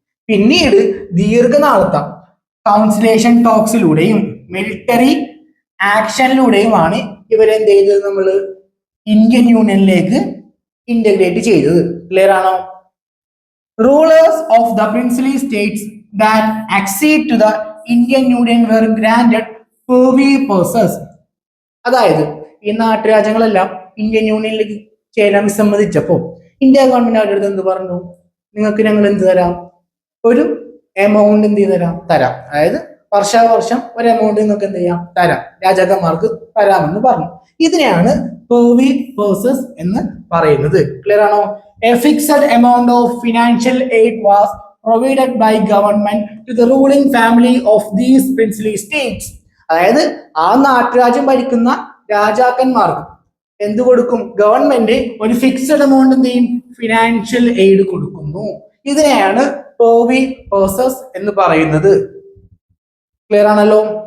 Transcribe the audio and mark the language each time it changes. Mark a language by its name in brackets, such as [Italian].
[Malayalam] പിന്നീട് ദീർഘനാളത്തെ കൗൺസിലേഷൻ ടോക്സിലൂടെയും മിലിറ്ററി ആക്ഷനിലൂടെയുമാണ് ഇവരെന്ത് ചെയ്തത്? നമ്മൾ ഇന്ത്യൻ യൂണിയനിലേക്ക് ഇന്റഗ്രേറ്റ് ചെയ്തത്. ക്ലിയർ ആണോ? [English] Rulers of the princely states that accede to the Indian Union were granted privy passes. [Malayalam] അതായത് ഈ നാട്ടുരാജ്യങ്ങളെല്ലാം ഇന്ത്യൻ യൂണിയനിലേക്ക് ചേരാൻ വിസമ്മതിച്ചപ്പോൾ ഇന്ത്യ ഗവൺമെന്റ് അവരുടെ അടുത്ത് എന്ത് പറഞ്ഞു? നിങ്ങൾക്ക് ഞങ്ങൾ എന്ത് തരാം? ഒരു എമൗണ്ട് എന്ത് തരാം? അതായത് വർഷാവർഷം ഒരു എമൗണ്ട് നിങ്ങൾക്ക് എന്ത് ചെയ്യാം? രാജാക്കന്മാർക്ക് തരാമെന്ന് പറഞ്ഞു. ഇതിനെയാണ് privy passes എന്ന് പറയുന്നത്. ക്ലിയർ ആണോ? [English] A fixed amount of financial aid was provided by government to the ruling family of these princely states. [Malayalam] അതായത് ആ നാട്ടുരാജ്യം ഭരിക്കുന്ന രാജാക്കന്മാർക്ക് എന്ത് കൊടുക്കും? ഗവൺമെന്റ് ഒരു ഫിക്സഡ് എമൗണ്ട് എന്ത് ചെയ്യും? ഫിനാൻഷ്യൽ എയ്ഡ് കൊടുക്കുന്നു. ഇതിനെയാണ് privy passes എന്ന് പറയുന്നത്. ക്ലിയർ ആണല്ലോ?